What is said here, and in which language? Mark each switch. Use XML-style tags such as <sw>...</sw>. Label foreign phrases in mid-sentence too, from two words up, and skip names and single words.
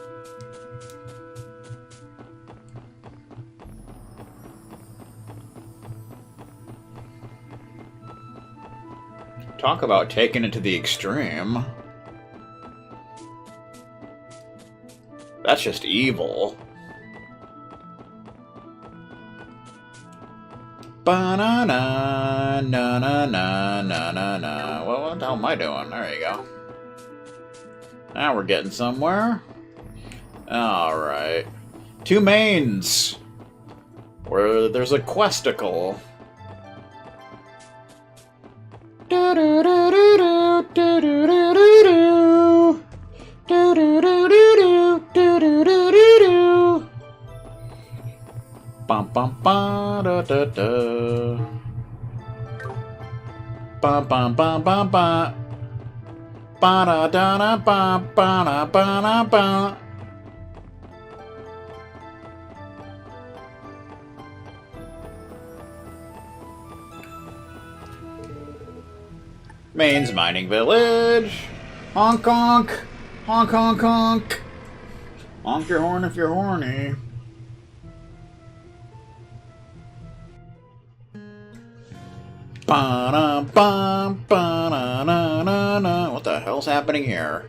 <en>Talk about taking it to the extreme. That's just evil. Ba-na-na, na-na-na-na-na-na. Well, what the hell am I doing? There you go. Now we're getting somewhere. Alright. 2 mains. Where there's a questicle. Do-do-do-do-do, do-do-do-do-do. Do-do-do-do-do, do-do-do-do-do. Bum bum ba da da da. Bum bum bum bum ba. Ba da da da ba ba da ba da ba. Maine's mining village. Honk honk. Honk honk honk. Honk your horn if you're horny. What the hell's happening here?</en>